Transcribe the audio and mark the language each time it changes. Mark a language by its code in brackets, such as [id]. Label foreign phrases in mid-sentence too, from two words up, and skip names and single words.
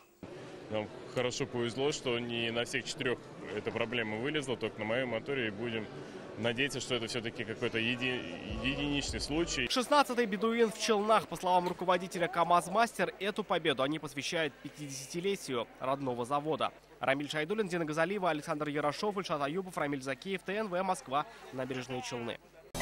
[ru] Нам хорошо повезло, что не на всех 4 эта проблема вылезла, только на моем моторе, и будем надеяться, что это все-таки какой-то единичный случай. 16-й бедуин в Челнах. По словам руководителя КамАЗ-мастер, эту победу они посвящают 50-летию родного завода. Рамиль Шайдуллин, Дина Газалиева, Александр Ярошов, Ильшат Аюбов, Рамиль Закеев, ТНВ, Москва, Набережные Челны.